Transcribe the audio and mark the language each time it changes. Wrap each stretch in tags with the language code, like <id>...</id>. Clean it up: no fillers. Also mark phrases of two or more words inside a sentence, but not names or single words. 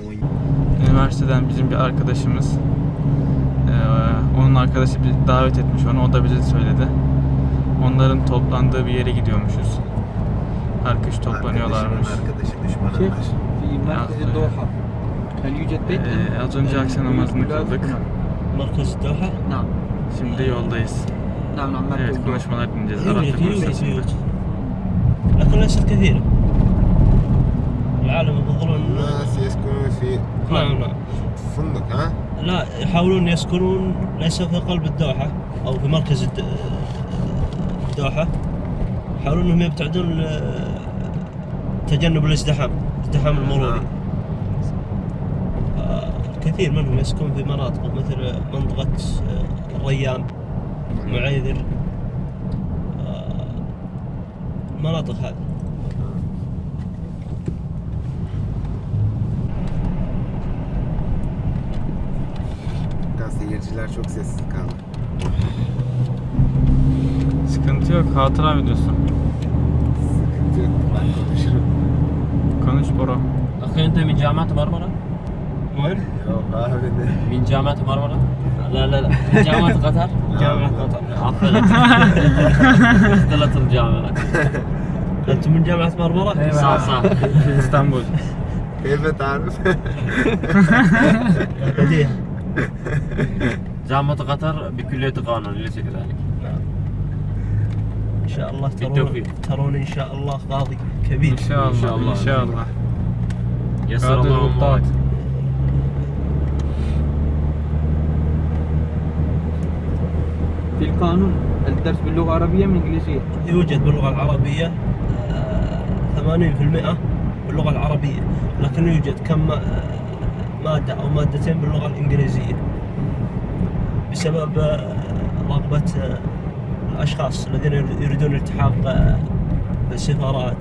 <tr>Üniversiteden bizim bir arkadaşımız, onun arkadaşı bir davet etmiş onu, o da bize söyledi. Onların toplandığı bir yere gidiyormuşuz. Her kış toplanıyorlarmış. Arkadaşı düşmanınmış. Az önce akşam namazını kıldık.</tr> <ar>مركز الدوحة؟ نعم.</ar> <tr>Şimdi yoldayız.</tr> <ar>نعم نعم.</ar> <tr>Evet, konuşmalar dinleyeceğiz. Arapça konuşacağız şimdi.</tr> <ar>لكن ليست كثيرة. العالم يفضلون الناس يسكنون في نعم نعم فندق ها؟ لا، يحاولون يسكنون ليس في قلب الدوحة أو في مركز الدوحة. يحاولون أنهم يبتعدون تجنب الازدحام المروري. كثير منهم يسكن في مناطق مثل منطقة الريان، معيذر، المناطق هذه.</ar> <tr>Seyirciler çok sessiz kaldı. Sıkıntı yok, hatıra videosu. Sıkıntı yok, ben konuşurum. Konuş Bora.</tr> <ar>أخي أنت من جامعة مرمرة؟ وين؟</ar> <tr>Yok abi de.</tr> <ar>من جامعة مرمرة؟ لا لا لا، من جامعة قطر؟ جامعة قطر. عطلت عطلت الجامعة. أنتم من جامعة مرمرة؟ صح صح. İstanbul. كيف تعرف؟ بديهة. جامعة قطر بكلية قانون ليس كذلك. إن شاء الله بالتوفيق. ترون إن شاء الله قاضي كبير.</ar> <tr>İnşallah, inşallah.</tr> <ar>يسر قادر الله بالطاعة. أمورك. في القانون الدرس باللغة العربية من الإنجليزية؟ يوجد باللغة العربية 80% باللغة العربية، لكن يوجد كم مادة أو مادتين باللغة الإنجليزية بسبب رغبة الأشخاص الذين يريدون الالتحاق بالسفارات.</ar>